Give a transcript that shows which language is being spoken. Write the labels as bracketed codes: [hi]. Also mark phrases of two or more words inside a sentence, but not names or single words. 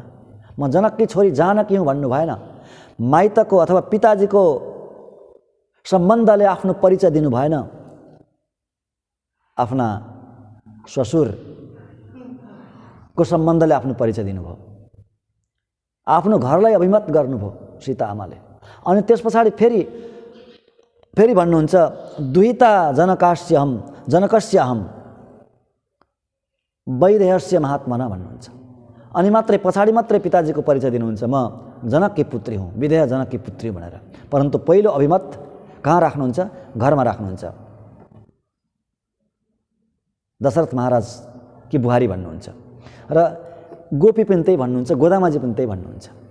[ne] म जनककी छोरी जानकी हुँ भन्नु भएन। माइतको अथवा पिताजीको सम्बन्धले आफ्नो परिचय दिनु भएन। आफ्ना श्वशुरको सम्बन्धले आफ्नो परिचय दिनुभयो। आफ्नो घरलाई अभिमत गर्नुभयो सीता आमाले। अनि त्यस पछाडि फेरि भन्नुहुन्छ [sa] दुहिता जनकस्य अहम, वैदेहस्य महात्मना [ne] भन्नुहुन्छ। अनि मात्रै पछाडि मात्रै पिताजीको परिचय दिनुहुन्छ, म जनककी पुत्री हुँ, विदेह जनककी पुत्री भनेर। परन्तु पहिलो अभिमत कहाँ राख्नुहुन्छ? घरमा राख्नुहुन्छ। दशरथ महाराज कि बुहारी भन्नुहुन्छ र गोपी पनि त्यही भन्नुहुन्छ, गोदामाजी पनि त्यही भन्नुहुन्छ।